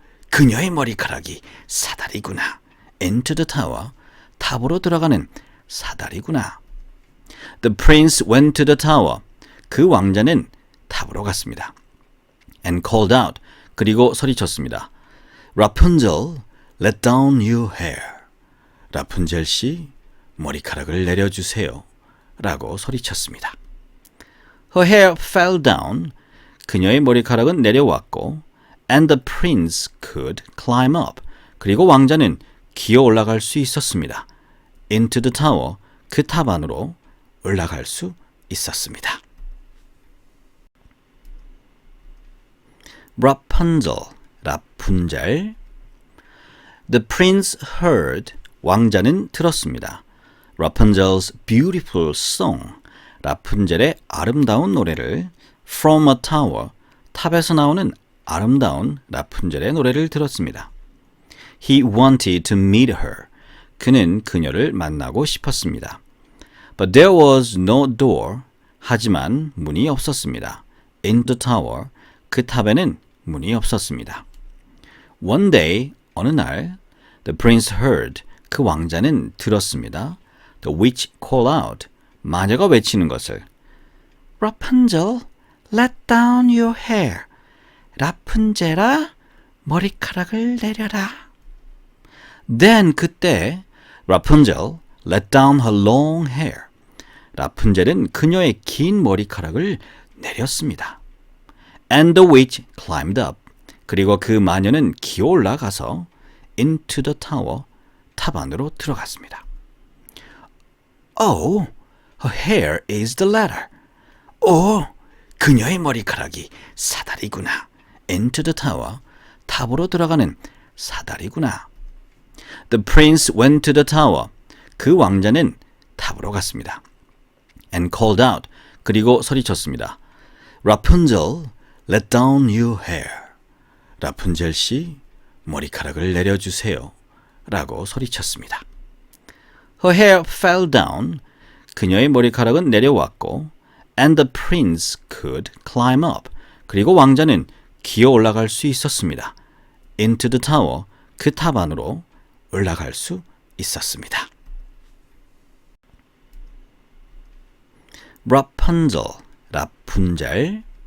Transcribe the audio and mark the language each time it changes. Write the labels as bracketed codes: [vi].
[ko] 그녀의 머리카락이 사다리구나. [en] Into the tower. [ko] 탑으로 들어가는 사다리구나. [en] The prince went to the tower. [ko] 그 왕자는 탑으로 갔습니다. [en] And called out. [ko] 그리고 소리쳤습니다. [en] Rapunzel, let down your hair. [ko] 라푼젤 씨, 머리카락을 내려주세요. 라고 소리쳤습니다. [en] Her hair fell down. [ko] 그녀의 머리카락은 내려왔고 [en] and the prince could climb up. [ko] 그리고 왕자는 기어 올라갈 수 있었습니다. [en] Into the tower. [ko] 그 탑 안으로 올라갈 수 있었습니다. Rapunzel, 라푼젤. [en] The prince heard. [ko] 왕자는 들었습니다. [en] Rapunzel's beautiful song. [ko] 라푼젤의 아름다운 노래를 [en] From a tower. [ko] 탑에서 나오는 아름다운 라푼젤의 노래를 들었습니다. [en] He wanted to meet her. [ko] 그는 그녀를 만나고 싶었습니다. [en] But there was no door. [ko] 하지만 문이 없었습니다. [en] In the tower. [ko] 그 탑에는 문이 없었습니다. [en] One day, [ko] 어느 날, [en] the prince heard. [ko] 그 왕자는 들었습니다. [en] The witch call out. [ko] 마녀가 외치는 것을 [en] Rapunzel, let down your hair. [ko] 라푼젤아, 머리카락을 내려라. [en] Then 그때 Rapunzel let down her long hair. [ko] 라푼젤은 그녀의 긴 머리카락을 내렸습니다. [en] And the witch climbed up. [ko] 그리고 그 마녀는 기어 올라가서 [en] into the tower. [ko] 탑 안으로 들어갔습니다. [en] Oh, her hair is the ladder. [ko] 오, 그녀의 머리카락이 사다리구나. [en] Into the tower. [ko] 탑으로 들어가는 사다리구나. [en] The prince went to the tower. [ko] 그 왕자는 탑으로 갔습니다. [en] And called out. [ko] 그리고 소리쳤습니다. [en] Rapunzel, let down your hair. [ko] 라푼젤 씨, 머리카락을 내려주세요. 라고 소리쳤습니다. [en] Her hair fell down. [ko] 그녀의 머리카락은 내려왔고 [en] and the prince could climb up. [ko] 그리고 왕자는 기어 올라갈 수 있었습니다. [en] Into the tower. [ko] 그 탑 안으로 올라갈 수 있었습니다. Rapunzel, 라푼젤.